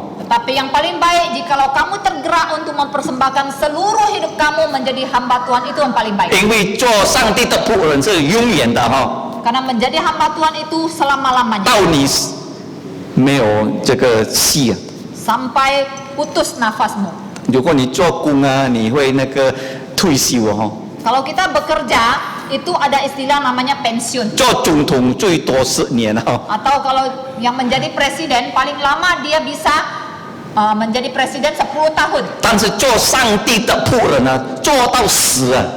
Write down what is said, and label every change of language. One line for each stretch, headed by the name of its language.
Indonesian: Tetapi yang paling baik jikalau kamu tergerak untuk mempersembahkan seluruh hidup kamu menjadi hamba Tuhan, itu yang paling baik.
Chinese: 因为做上帝的仆人是永远的
Indonesian: Karena menjadi hamba Tuhan itu selama-lamanya.
Chinese: 到你没有这个气
Indonesian: Sampai putus nafasmu.
Chinese: 如果你做工你会那个退休
Indonesian: Kalau kita bekerja, itu ada istilah namanya pensiun.
Chinese: 做总统最多10年
Indonesian: Atau kalau yang menjadi presiden, paling lama dia bisa menjadi presiden 10 tahun.
Chinese: 但是做上帝的仆人做到死